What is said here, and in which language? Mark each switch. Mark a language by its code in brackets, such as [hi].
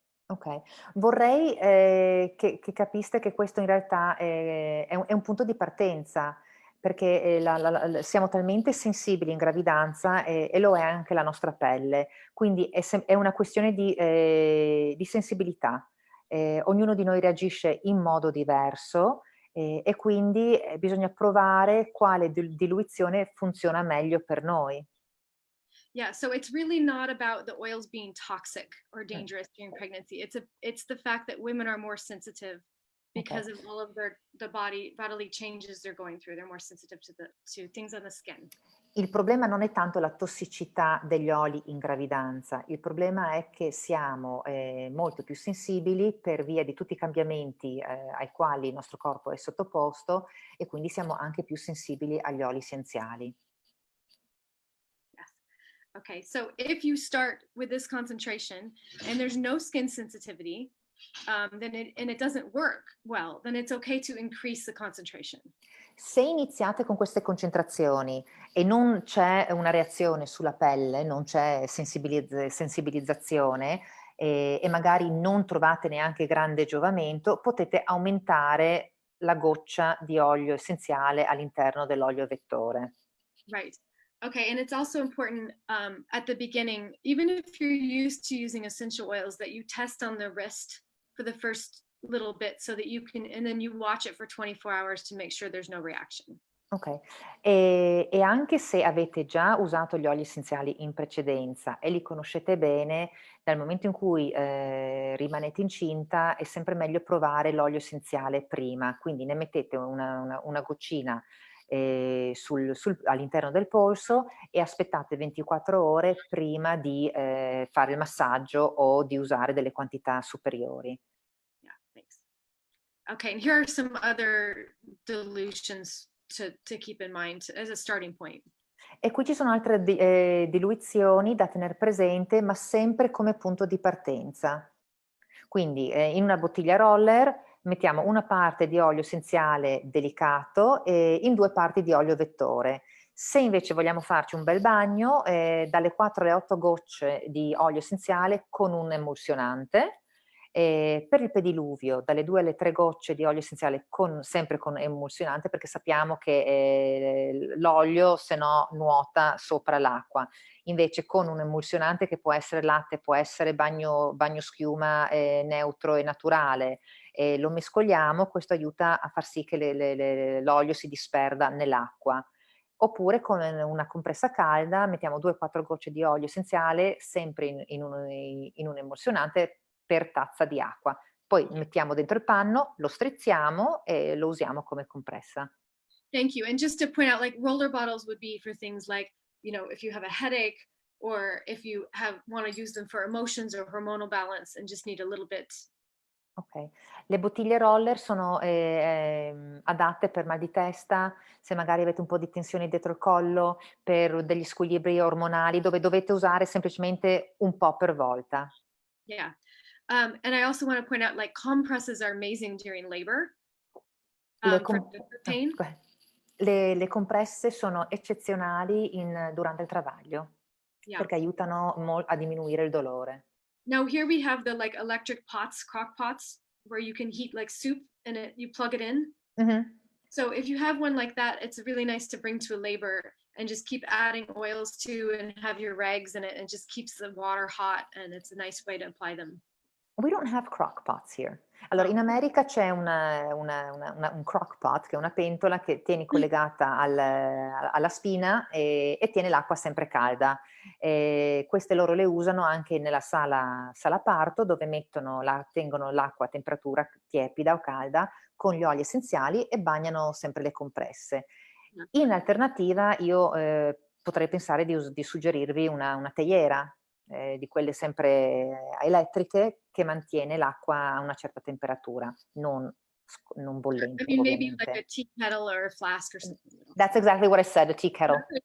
[it] Ok, vorrei che capiste che questo in realtà è un punto di partenza, perché siamo talmente sensibili in gravidanza e lo è anche la nostra pelle, quindi è una questione di sensibilità. Ognuno di noi reagisce in modo diverso e quindi bisogna provare quale diluizione funziona meglio per noi. [en] Yeah, so it's really not about the oils being toxic or dangerous during pregnancy. It's the fact that women are more sensitive because of all of the bodily changes they're going through. They're more sensitive to things on the skin. [it] Il problema non è tanto la tossicità degli oli in gravidanza, il problema è che siamo molto più sensibili per via di tutti i cambiamenti ai quali il nostro corpo è sottoposto e quindi siamo anche più sensibili agli oli essenziali. [en] Okay, so if you start with this concentration and there's no skin sensitivity, and it doesn't work well, then it's okay to increase the concentration. [it] Se iniziate con queste concentrazioni e non c'è una reazione sulla pelle, non c'è sensibilizzazione e magari non trovate neanche grande giovamento, potete aumentare la goccia di olio essenziale all'interno dell'olio vettore. [en] Right. Okay, and it's also important at the beginning, even if you're used to using essential oils, that you test on the wrist for the first little bit so that you can, and then you watch it for 24 hours to make sure there's no reaction. [it] Ok, e anche se avete già usato gli oli essenziali in precedenza e li conoscete bene, dal momento in cui rimanete incinta è sempre meglio provare l'olio essenziale prima, quindi ne mettete una goccina all'interno del polso e aspettate 24 ore prima di fare il massaggio o di usare delle quantità superiori. [en] Yeah, thanks. Okay, and here are some other dilutions to keep in mind as a starting point. [it] E qui ci sono altre diluizioni da tenere presente, ma sempre come punto di partenza. Quindi in una bottiglia roller mettiamo una parte di olio essenziale delicato e in 2 parti di olio vettore. Se invece vogliamo farci un bel bagno, dalle 4 alle 8 gocce di olio essenziale con un emulsionante. Per il pediluvio, dalle 2 alle 3 gocce di olio essenziale sempre con emulsionante, perché sappiamo che l'olio se no nuota sopra l'acqua. Invece con un emulsionante che può essere latte, può essere bagno schiuma neutro e naturale, lo mescoliamo, questo aiuta a far sì che l'olio si disperda nell'acqua. Oppure con una compressa calda mettiamo 2-4 gocce di olio essenziale sempre in un emulsionante per tazza di acqua. Poi mettiamo dentro il panno, lo strizziamo e lo usiamo come compressa. [en] Thank you. And just to point out, like roller bottles would be for things like, if you have a headache or if you want to use them for emotions or hormonal balance and just need a little bit. [it] Ok, le bottiglie roller sono adatte per mal di testa, se magari avete un po' di tensione dietro il collo, per degli squilibri ormonali, dove dovete usare semplicemente un po' per volta. [en] Yeah. And I also want to point out, like, compresses are amazing during labor. For pain. [it] Le compresse sono eccezionali durante il travaglio, [en] Yeah. [it] perché aiutano a diminuire il dolore. [en] Now here we have the like electric pots, crock pots, where you can heat like soup and you plug it in. Mm-hmm. So if you have one like that, it's really nice to bring to a labor and just keep adding oils to and have your rags in it, and just keeps the water hot, and it's a nice way to apply them. We don't have crock pots here. [it] Allora, in America c'è un crock pot, che è una pentola che tieni collegata alla spina e tiene l'acqua sempre calda. Queste loro le usano anche nella sala parto, dove tengono l'acqua a temperatura tiepida o calda con gli oli essenziali e bagnano sempre le compresse. In alternativa io potrei pensare di suggerirvi una teiera, di quelle sempre elettriche, che mantiene l'acqua a una certa temperatura, non bollente, [en] I mean, maybe [it] ovviamente. [en] like a tea kettle or a flask or something. That's exactly what I said, a tea kettle.